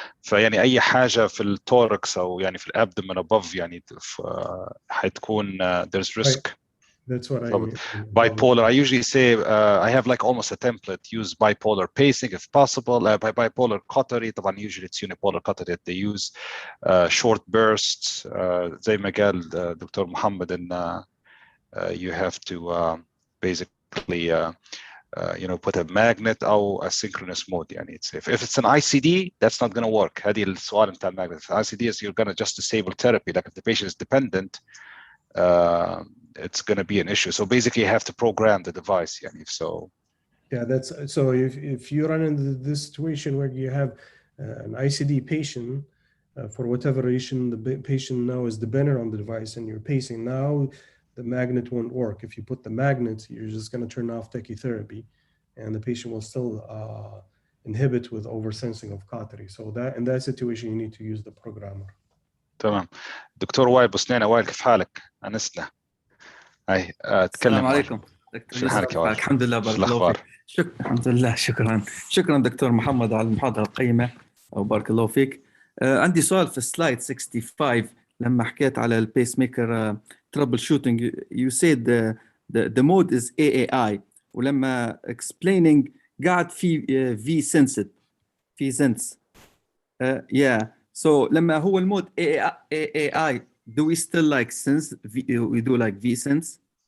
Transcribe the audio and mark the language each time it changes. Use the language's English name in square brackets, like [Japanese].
[Arabic] فيعني أي حاجة في التوركس أو يعني في الأبدمن above يعني حتكون [English] there's risk. Right. That's what I mean. Bipolar. I usually say I have like almost a template. Use bipolar pacing if possible. By bipolar cautery, طبعا usually it's unipolar cautery that they use. Short bursts. [Arabic] زي ما قال Dr. [English] Mohamed, and you have to basically you know, put a magnet or a synchronous mode. يعني if it's an ICD, that's not going to work. [Arabic] هذه السؤال بتاع المagnet. [English] ICD is you're going to just disable therapy. Like if the patient is dependent, it's going to be an issue. So basically you have to program the device. Yeah, so. Yeah, that's so if you run into this situation where you have an ICD patient, for whatever reason, the patient now is dependent on the device and you're pacing, now the magnet won't work. If you put the magnet, you're just going to turn off tachytherapy and the patient will still inhibit with oversensing of cautery. So that in that situation, you need to use the programmer. [Arabic] تمام. دكتور وائل بوسنينة، وائل كيف حالك؟ أنسنا. هاي تكلم. السلام عليكم دكتور يوسف. الحمد لله، بارك الله فيك. الحمد لله، شكرا دكتور محمد على المحاضرة القيمة، وبارك الله فيك. عندي سؤال في سلايد 65 لما حكيت على البيس ميكر ترابل شوتينج. [English] you said the mode is AAI، [Arabic] ولما [English] explaining [Arabic] قاعد في [English] V sensed في sense. yeah. So [Arabic] لما هو المود [English] AAI, do we still like sense? We do like V sense?